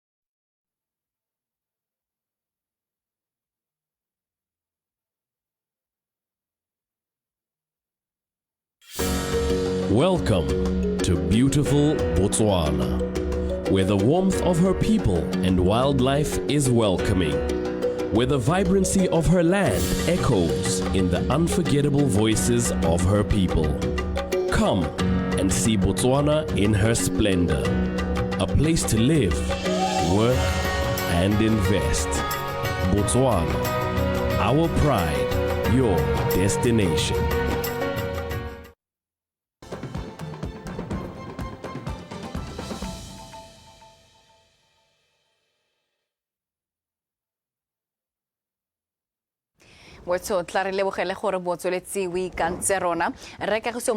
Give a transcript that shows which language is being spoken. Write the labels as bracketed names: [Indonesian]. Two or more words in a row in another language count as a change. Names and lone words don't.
[English] Welcome to beautiful Botswana, where the warmth of her people and wildlife is welcoming, where the vibrancy of her land echoes in the unforgettable voices of her people. Come and see Botswana in her splendor, a place to live, work, and invest. Botswana, our pride, your destination. [Tswana] Wetso tla re lebogele gore botsweletsi o ikantse rona re ka go se